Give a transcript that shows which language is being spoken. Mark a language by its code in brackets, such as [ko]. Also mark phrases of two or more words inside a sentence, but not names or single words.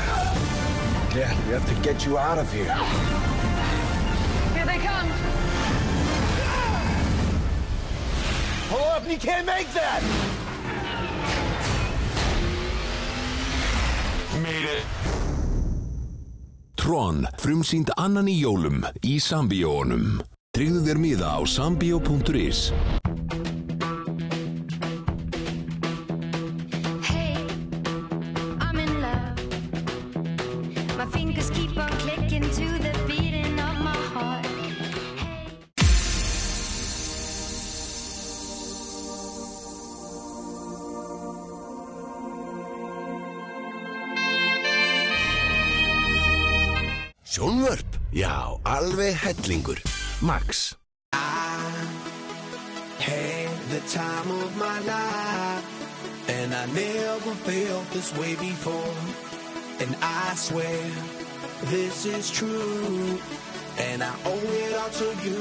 [en] Dad, we have to get you out of here. Here they come! Hold up, you can't make that! Made it. [is] Tron, frumsýnd annan í jólum í Sambíóunum. Tryggðu þér miða á sambio.is. [en] Hey, I'm in love. My fingers keep on clicking to the beating of my heart. [is] Sjónvörp? Já, alveg hellingur. Max. [en] Had the time of my life, and I never felt this way before. And I swear this is true, and I owe it all to you.